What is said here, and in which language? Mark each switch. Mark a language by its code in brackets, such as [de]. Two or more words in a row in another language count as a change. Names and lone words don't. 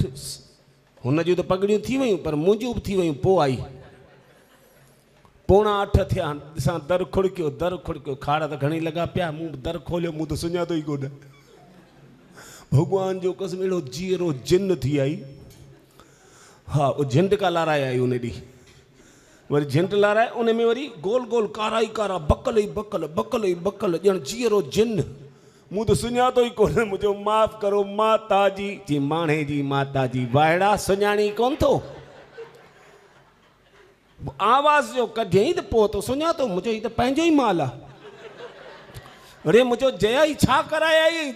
[sd] हुन जूं त पगड़ियूं थी वियूं पर मुंहिंजूं बि थी वियूं। पोइ आई 7:45 थिया ॾिसां दर खुड़कियो खाड़ त घणी लॻा पिया। मूं दर खोलियो मूं त सुञातो ई कोन। भगवान जो कसम अहिड़ो जीअरो जिन थी आई। हाँ वो झंड का लाराए आई उन ॾींहुं वरी झंड लाराए उन में वरी गोल गोल कारा ई कारा बकल ई बकल ॼण जीअरो जिन। मूं त सुञातो ई कोन। मुंहिंजो माफ़ करो माता जी। जी माणे जी माता जी वाइड़ा सुञाणी कोन थो। आवाज़ जो कढियईं त पोइ तो सुञातो मुंहिंजो ही त पंहिंजो ई माल आहे। अरे मुंहिंजो जया ई छा कराए आई।